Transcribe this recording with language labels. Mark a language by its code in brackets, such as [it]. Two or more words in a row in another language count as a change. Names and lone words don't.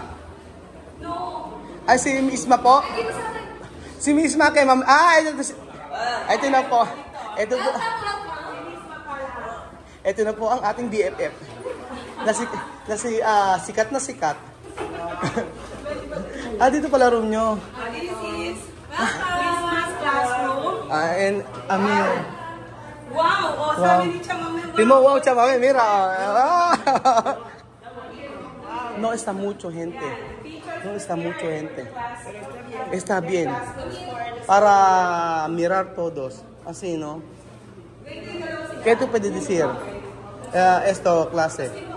[tl] Ay, si Misma po? Si Misma kay Ma'am... ito na po. Ito na po ang ating BFF. Sikat na sikat. Dito pala room nyo. [en] This is Christmas classroom. And Amir. [tl] Wow! Sabi ni Chamame. Timo, wow, Chamame, [es] mira. No está mucho gente. No está mucho gente. Está bien. Para mirar todos. Así, ¿no? ¿Qué tú puedes decir? Esto, clase.